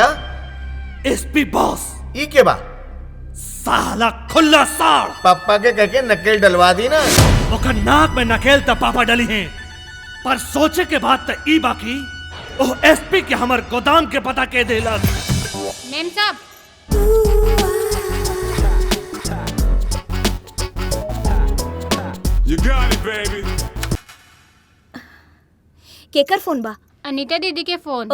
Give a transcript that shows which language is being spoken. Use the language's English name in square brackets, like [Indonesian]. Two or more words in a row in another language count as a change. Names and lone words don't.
[English] SP boss. [Bhojpuri] ई के बा? साला खुला साड़। पापा के कह के नकेल डलवा दी ना। ओकर नाक में नकेल तो पापा डली हैं, पर सोचे के बाद तो ई बाकी ओ एसपी के हमार गोदाम के पता के देला। मेम साहब। [English] You got it, baby. [Bhojpuri] केकर फोन बा? अनीता दीदी के फोन।